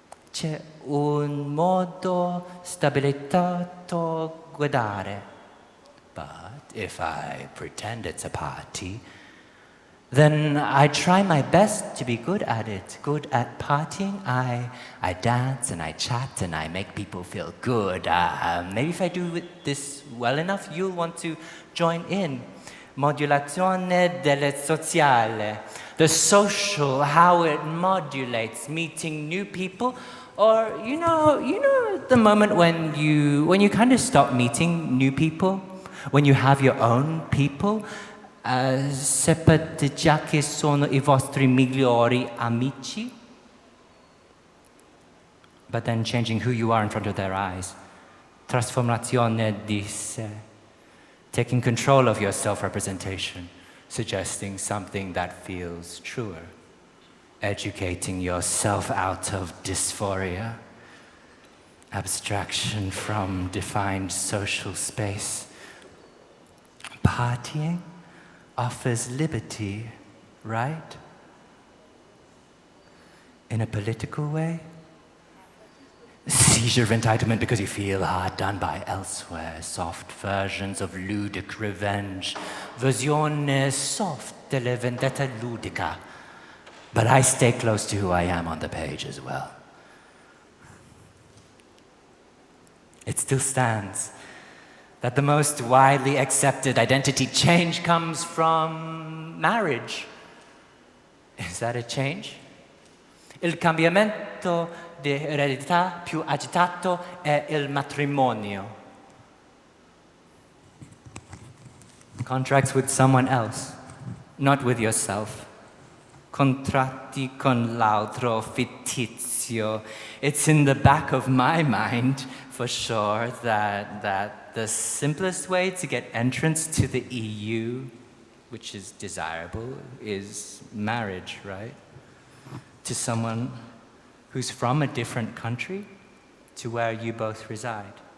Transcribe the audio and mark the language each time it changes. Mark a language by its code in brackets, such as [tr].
[it] C'è un modo stabilizzato guardare. [en] But if I pretend it's a party, then I try my best to be good at it, good at partying. I dance and I chat and I make people feel good. Maybe if I do this well enough, you'll want to join in. [it] Modulazione del sociale. [en] The social, how it modulates, meeting new people. Or, you know the moment when you kind of stop meeting new people, when you have your own people. [it] Sapete già che sono I vostri migliori amici? [en] But then changing who you are in front of their eyes. [it] Trasformazione di sé. [en] Taking control of your self-representation, suggesting something that feels truer. Educating yourself out of dysphoria. Abstraction from defined social space. Partying offers liberty, right? In a political way? Seizure of entitlement because you feel hard done by elsewhere. Soft versions of ludic revenge. [it] Versione soft della vendetta ludica. [en] But I stay close to who I am on the page as well. It still stands that the most widely accepted identity change comes from marriage. Is that a change? [it] Il cambiamento di eredità più agitato è il matrimonio. [en] Contracts with someone else, not with yourself. [it] Contratti con l'altro fittizio. [en] It's in the back of my mind, for sure, that the simplest way to get entrance to the EU, which is desirable, is marriage, right? To someone who's from a different country to where you both reside.